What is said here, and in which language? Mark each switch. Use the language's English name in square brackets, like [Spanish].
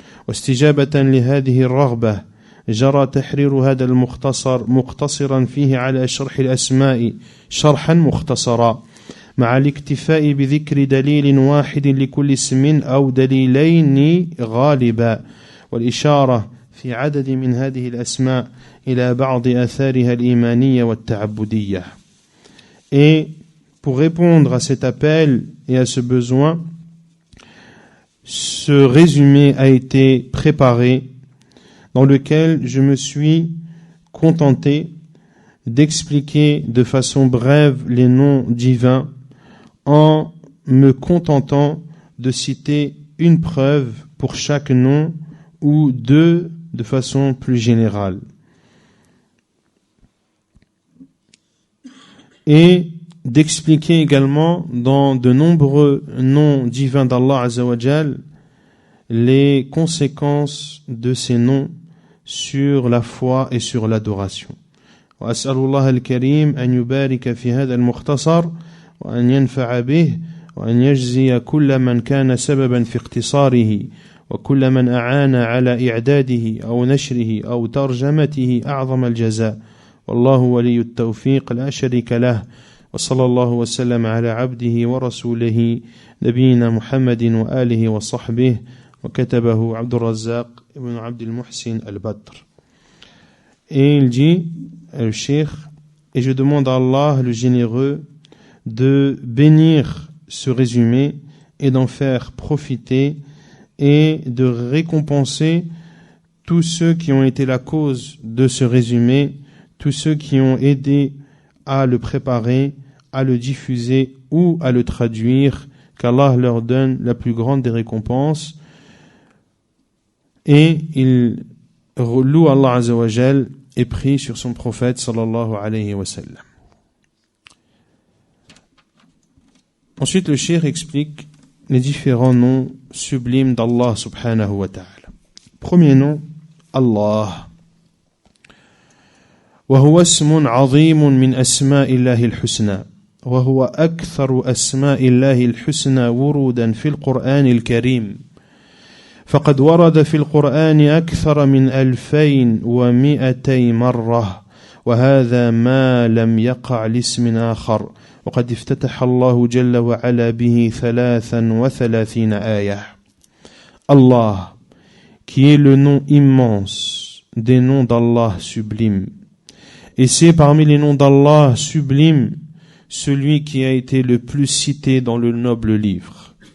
[Arabic] واستجابة لهذه الرغبة جرى تحرير هذا المختصر مقتصرا فيه على شرح الأسماء شرحا مختصرا مع الاكتفاء بذكر دليل واحد لكل اسم أو دليلين غالبا والإشارة في عدد من هذه الأسماء إلى بعض آثارها الإيمانية والتعبدية. [French] Et pour répondre à cet appel et à ce besoin, ce résumé a été préparé dans lequel je me suis contenté d'expliquer de façon brève les noms divins en me contentant de citer une preuve pour chaque nom ou deux de façon plus générale. Et d'expliquer également dans de nombreux noms divins d'Allah [Arabic] Azza wa Jal [French] les conséquences de ces noms sur la foi et sur l'adoration. [Arabic] وأسأل الله الكريم أن يبارك في هذا المختصر وأن ينفع به وأن يجزي كل من كان سببا في اختصاره وكل من أعان على إعداده أو نشره أو ترجمته أعظم الجزاء والله ولي التوفيق لا شريك له وصلى الله وسلم على عبده ورسوله نبينا محمد وآله وصحبه وكتبه عبد الرزاق ابن عبد المحسن البدر. [French] Et il dit, le cheikh, et je demande à Allah le généreux de bénir ce résumé et d'en faire profiter et de récompenser tous ceux qui ont été la cause de ce résumé, tous ceux qui ont aidé à le préparer, à le diffuser ou à le traduire, qu'Allah leur donne la plus grande des récompenses. Et il loue Allah [Arabic] Azza wa Jal [French] et prie sur son prophète [Arabic] sallallahu alayhi wa sallam. [French] Ensuite, le cheikh explique les différents noms sublimes d'Allah [Arabic] subhanahu wa ta'ala. [French] Premier nom, Allah. [Arabic] وهو اسم عظيم من أسماء الله الحسنى وهو أكثر أسماء الله الحسنى ورودا في القرآن الكريم فقد ورد في القرآن أكثر من 2200 مرة وهذا ما لم يقع لاسم آخر وقد افتتح الله جل وعلا به 33 آية. [French] Allah, qui est le nom immense des noms d'Allah sublimes. Et c'est parmi les noms d'Allah sublimes celui qui a été le plus cité dans le noble livre.